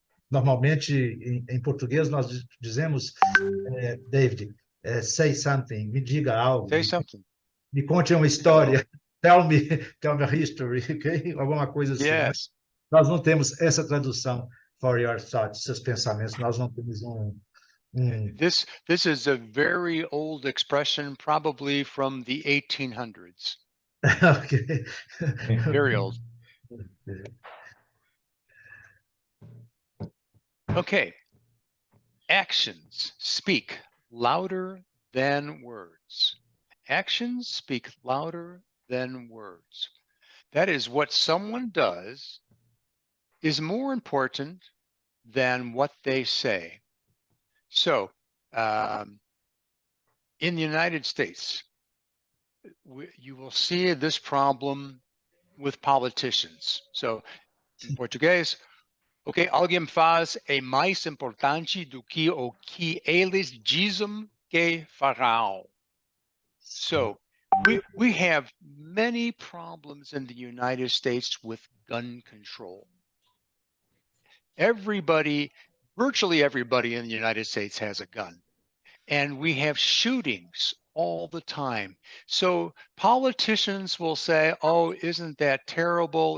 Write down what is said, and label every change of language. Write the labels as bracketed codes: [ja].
[pt] Normalmente, em português, nós dizemos, David, [en] say something, [pt] me diga algo, [en] Say something. [pt] me conte uma [en] Hello. [pt] história, [en] tell me a history, [pt] ok? Alguma coisa assim, né? [en] Yes. [pt] Nós não temos essa tradução [en] for your thoughts, [pt] seus pensamentos, nós não temos [en] This is a very old expression, probably from the 1800s. ok. Very old. Okay. Actions speak louder than words. Actions speak louder than words. That is, what someone does is more important than what they say. So, in the United States, you will see this problem with politicians. [pt] So, in português, ok, alguém faz é mais importante do que o que eles dizem que farão. [en] So, we have many problems in the United States with gun control. Virtually everybody in the United States has a gun. And we have shootings all the time. So politicians will say, oh, isn't that terrible?